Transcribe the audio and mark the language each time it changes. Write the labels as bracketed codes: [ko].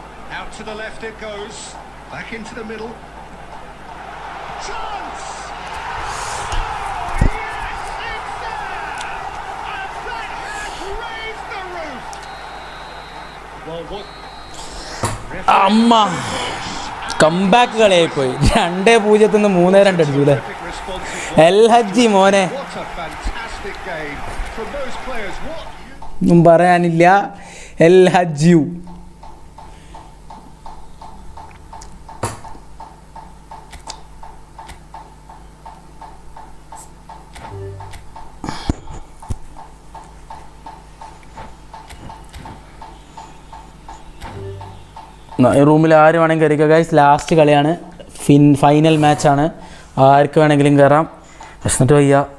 [en] Out to the left it goes. Back into the middle. Chance! Oh, yes! It's there! And that has raised the roof! Well, what... [ml] അമ്മ comeback കളിയായി പോയി 2-0 3-2 അടിച്ചു അല്ലേ L ഹജ്ജി മോനെ [en] What a fantastic game from those players. What... [ml] ഒന്നും പറയാനില്ല L Hajj ഈ റൂമിൽ ആര് വേണമെങ്കിൽ കയറിക്കുക ഗൈസ് ലാസ്റ്റ് കളിയാണ് ഫൈനൽ മാച്ചാണ് ആർക്ക് വേണമെങ്കിലും കയറാം വിശന്നിട്ട് വയ്യ